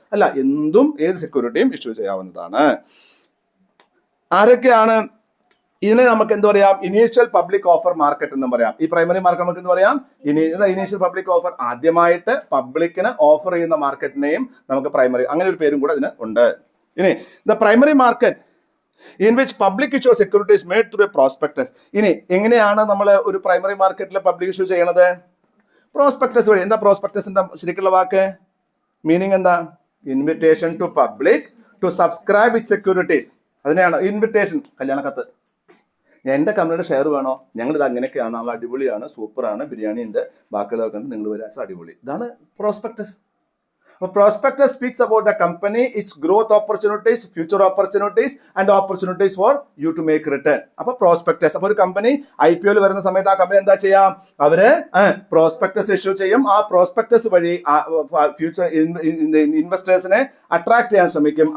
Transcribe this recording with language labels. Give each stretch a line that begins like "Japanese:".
Malayalam: അല്ല, എന്തും ഏത് സെക്യൂരിറ്റിയും ഇഷ്യൂ ചെയ്യാവുന്നതാണ്. ആരൊക്കെയാണ് ഇതിനെ നമുക്ക് എന്ത് പറയാം? ഇനീഷ്യൽ പബ്ലിക് ഓഫർ മാർക്കറ്റ് എന്ന് പറയാം. ഈ പ്രൈമറി മാർക്കറ്റ് നമുക്ക് എന്ത് പറയാം? Initial public offer. ആദ്യമായിട്ട് പബ്ലിക്കിന് ഓഫർ ചെയ്യുന്ന മാർക്കറ്റിനെയും നമുക്ക് പ്രൈമറി, അങ്ങനെ ഒരു പേരും കൂടെ ഇതിന് ഉണ്ട്.
English: ഇനി the primary market in which public issue of security is made through a prospectus.
Malayalam: ഇനി എങ്ങനെയാണ് നമ്മൾ ഒരു പ്രൈമറി മാർക്കറ്റിലെ പബ്ലിക് ഇഷ്യൂ ചെയ്യണത്? പ്രോസ്പെക്ടസ് വഴി. എന്താ പ്രോസ്പെക്ടസിന്റെ ശരിക്കുള്ള വാക്ക്? മീനിങ് എന്താ?
English: Invitation to public to subscribe with securities.
Malayalam: അതിനെയാണ് ഇൻവിറ്റേഷൻ. കല്യാണ കത്ത്. എന്റെ കമ്പനിയുടെ ഷെയർ വേണോ? ഞങ്ങൾ ഇത് അങ്ങനെയൊക്കെയാണ്, നല്ല അടിപൊളിയാണ്, സൂപ്പറാണ്, ബിരിയാണി ഉണ്ട്, ബാക്കിയുള്ളതൊക്കെ ഉണ്ട്, നിങ്ങൾ വരാൻ അടിപൊളി. ഇതാണ് prospectus.
English: Prospectus speaks about the company, its growth opportunities, future opportunities and opportunities for you to make return.
Malayalam: അപ്പൊ പ്രോസ്പെക്ടസ്. അപ്പൊ ഒരു കമ്പനി IPO വരുന്ന സമയത്ത് ആ കമ്പനി എന്താ ചെയ്യാം? അവര് പ്രോസ്പെക്ടസ് ഇഷ്യൂ ചെയ്യും. ആ പ്രോസ്പെക്ടസ് വഴി ഫ്യൂച്ചർ ഇൻവെസ്റ്റേഴ്സിനെ അട്രാക്ട് ചെയ്യാൻ ശ്രമിക്കും.